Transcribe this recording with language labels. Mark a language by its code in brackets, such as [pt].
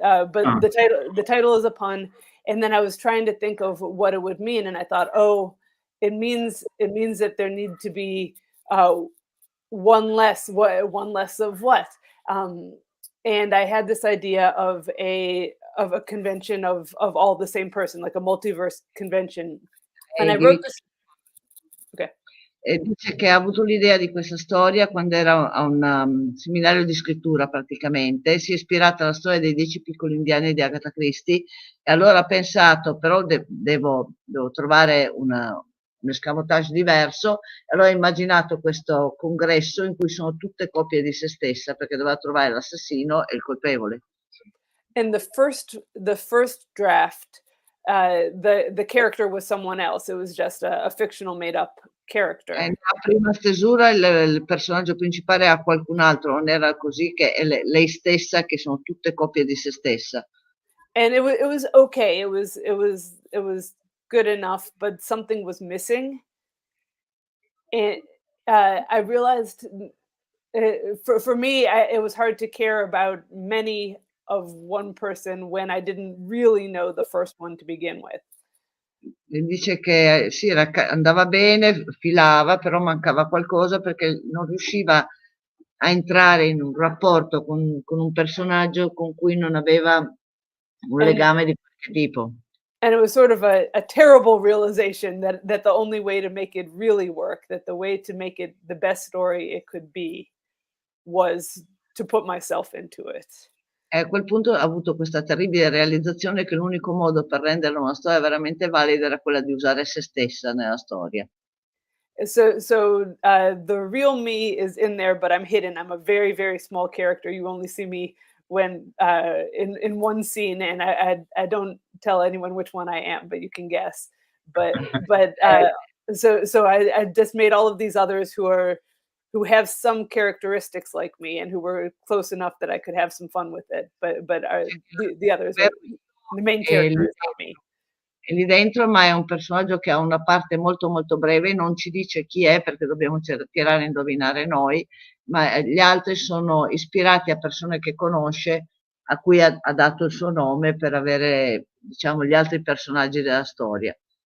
[en] But the title is a pun, and then I was trying to think of what it would mean, and I thought, oh, it means that there need to be one less of what. And I had this idea of a convention of all the same person, like a multiverse convention. And I wrote this. Okay. [it] Dice che ha avuto l'idea di questa storia quando era a un seminario di scrittura, praticamente si è ispirata alla storia dei 10 piccoli indiani di Agatha Christie, e allora ha pensato, però devo trovare un escamotage diverso, e allora ha immaginato questo congresso in cui sono tutte copie di se stessa, perché doveva trovare l'assassino e il colpevole. [en] And the first draft, the character was someone else. It was just a fictional made up character. [it] Nella prima stesura il personaggio principale ha qualcun altro, non era così, che è lei stessa, che sono tutte copie di se stessa. [en] And it was okay. It was good enough, but something was missing. And I realized for me, it was hard to care about many of one person when I didn't really know the first one to begin with. [it] E dice che sì, andava bene, filava, però mancava qualcosa perché non riusciva a entrare in un rapporto con un personaggio con cui non aveva un legame di qualche tipo. [en] And it was sort of a terrible realization that the only way to make it really work, that the way to make it the best story it could be, was to put myself into it. [it] E a quel punto ha avuto questa terribile realizzazione che l'unico modo per rendere una storia veramente valida era quella di usare se stessa nella storia. [en] So the real me is in there, but I'm hidden. I'm a very, very small character. You only see me when in one scene, and I don't tell anyone which one I am, but you can guess. But so I just made all of these others who have some characteristics like me and who were close enough that I could have some fun with it. But the others, the main character is not me. [it] E lì dentro, ma è un personaggio che ha una parte molto molto breve, non ci dice chi è perché dobbiamo tirare a indovinare noi, ma gli altri sono ispirati a persone che conosce, a cui ha dato il suo nome per avere, diciamo, gli altri personaggi della storia.